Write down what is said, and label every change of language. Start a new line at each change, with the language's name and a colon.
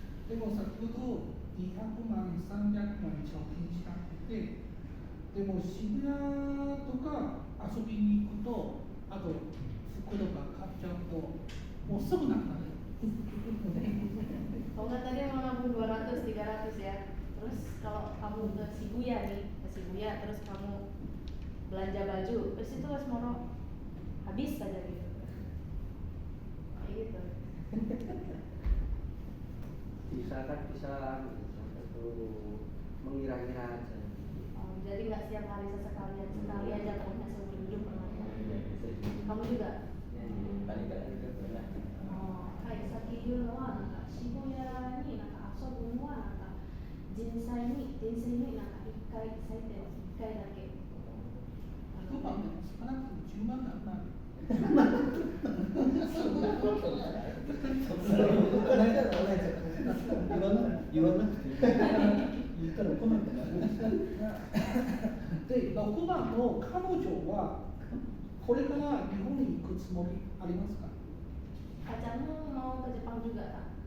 Japanese: でも先ほど200万、300万貯金したくて、でも渋谷とか遊びに行くと、あと服とか買っちゃうと、もうすぐなくなる。
Indonesian: Kalau nggak tadi mau nabung 200, 300 ya. Terus kalau kamu ke Shibuya nih, terus kamu belanja baju, terus itu semua habis saja gitu. Kayak gitu. Bisa itu mengira-ngira aja. Jadi nggak setiap hari sekali aja pokoknya seumur hidup pernah. Kamu juga? Paling nggak juga pernah.
Japanese: はい、先言うのは渋谷に遊ぶのは人生に1回最低は1回だけ。 1晩でも少なくとも10万なんだ。そんなことない。この間のお姉ちゃん言わなくていい。言ったら来なくなる。で、6番の彼女はこれから日本に行くつもりありますか？
Indonesian: Pacarmu mau ke Jepang juga kan?